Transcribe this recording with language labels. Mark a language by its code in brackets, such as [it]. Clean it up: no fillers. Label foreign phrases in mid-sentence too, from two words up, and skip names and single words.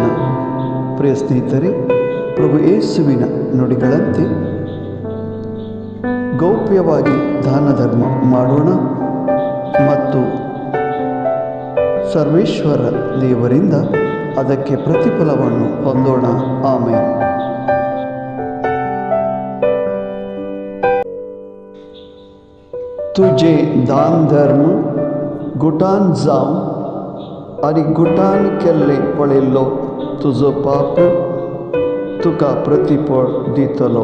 [kn] ಪ್ರಿಯ ಸ್ನೇಹಿತರೆ, ಪ್ರಭು ಯೇಸುವಿನ ನುಡಿಗಳಂತೆ ಗೌಪ್ಯವಾಗಿ ದಾನ ಧರ್ಮ ಮಾಡೋಣ ಮತ್ತು ಸರ್ವೇಶ್ವರ ದೇವರಿಂದ ಅದಕ್ಕೆ ಪ್ರತಿಫಲವನ್ನು ಹೊಂದೋಣ. [kok] ಆಮೇಲೆ तुझे दान धर्म गुटान जाऊं आणि गुटान केल्ले पळयल्लो तुजो पाप तुका प्रतिफळ दितलो.